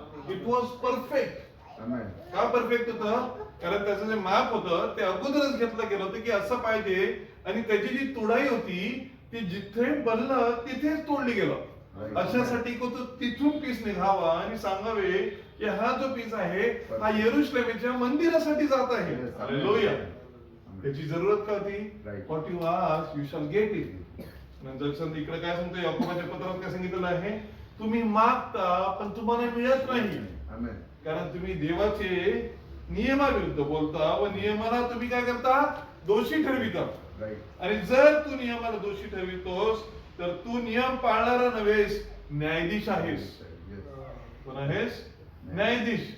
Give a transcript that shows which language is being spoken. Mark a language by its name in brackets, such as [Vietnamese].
[English] It was perfect. [Marathi] का perfect होतं? कारण त्याचं जे माप होतं ते अगोदरच घेतलं गेलं होतं की असं पाहिजे. आणि त्याची जी तोडाई होती ती जिथे बनलं तिथेच तोडली गेलं. अशासाठी तो तिथून पीस निघावा आणि सांगावे की हा जो पीस आहे हा यरुशलेमेच्या मंदिरासाठी जात आहे. हालेलुया. त्याची जरूरत का होती? [English] What you ask you shall get it. [Marathi] नंतर इकडे काय सांगतो? याकोबाच्या पत्रात काय सांगितलेलं आहे? तुम्ही मागता पण तुम्हाला मिळत नाही, कारण तुम्ही देवाचे नियमाविरुद्ध बोलता व नियमाला तुम्ही काय करता? दोषी ठरविता. आणि जर तू नियमाला दोषी ठरवितोस तर तू नियम पाळणारा नव्हेस, न्यायाधीश आहेस. कोण आहेस? न्यायाधीश.